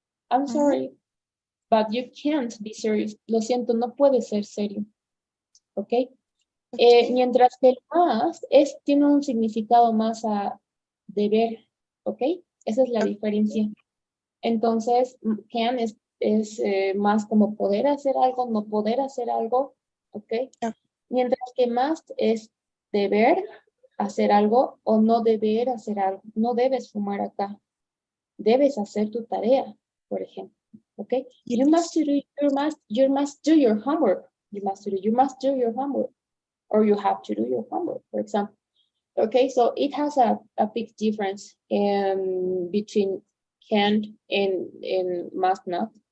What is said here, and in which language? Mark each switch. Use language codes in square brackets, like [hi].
[en] I'm sorry, but you can't be serious. [es] Lo siento, no puede ser serio, ¿ok? Mientras que el más tiene un significado más a deber, ¿ok? Esa es la diferencia. Entonces, can es más como poder hacer algo, no poder hacer algo, ¿ok? Mientras que must es deber hacer algo o no deber hacer algo. No debes fumar acá. Debes hacer tu tarea. [en] for example. Okay, you must do your homework. You must do your homework, or you have to do your homework, for example. Okay, so it has a big difference between can't and must not.